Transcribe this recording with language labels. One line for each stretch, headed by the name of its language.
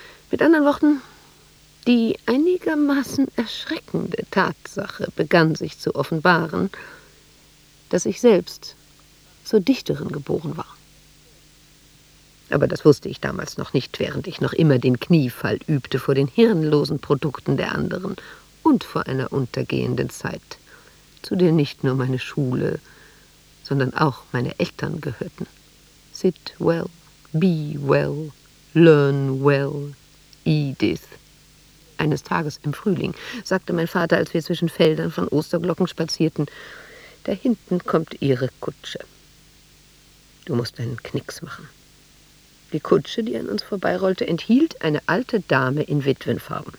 German: Mit anderen Worten, die einigermaßen erschreckende Tatsache begann sich zu offenbaren, dass ich selbst zur Dichterin geboren war. Aber das wusste ich damals noch nicht, während ich noch immer den Kniefall übte vor den hirnlosen Produkten der anderen und vor einer untergehenden Zeit, zu der nicht nur meine Schule, sondern auch meine Eltern gehörten.
English: Sit well, be well, learn well, Edith.
German: Eines Tages im Frühling sagte mein Vater, als wir zwischen Feldern von Osterglocken spazierten, da hinten kommt ihre Kutsche. Du musst einen Knicks machen. Die Kutsche, die an uns vorbeirollte, enthielt eine alte Dame in Witwenfarben.